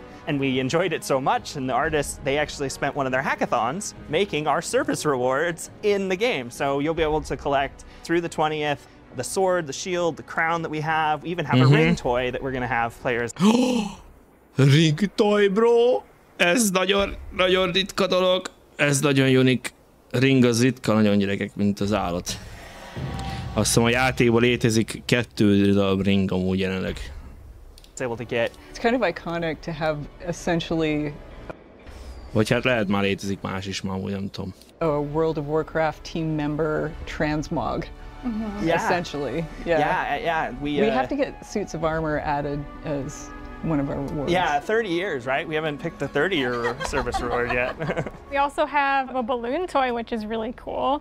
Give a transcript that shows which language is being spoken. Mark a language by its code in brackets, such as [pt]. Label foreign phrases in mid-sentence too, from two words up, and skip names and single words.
[en] And we enjoyed it so much, and the artists, they actually spent one of their hackathons making our service rewards in the game. So you'll be able to collect through the 20th the sword, the shield, the crown that we have. We even have a ring toy that we're going to have players. Ring toy, bro! [hu] Ez nagyon ritka dolog. Ez nagyon unik. Ring az ritka, nagyon gyerekek, mint az állat. Azt hiszem a játékban létezik 2 darab ring amúgy jelenleg. [en] It's kind of iconic to have essentially... [hu] Vagy hát lehet már létezik más is, már úgy nem tudom. [en] A World of Warcraft team member transmog. Yeah. Essentially. Yeah. We have to get suits of armor added as one of our rewards. Yeah, 30 years, right? We haven't picked the 30-year service reward yet. We also have a balloon toy, which is really cool.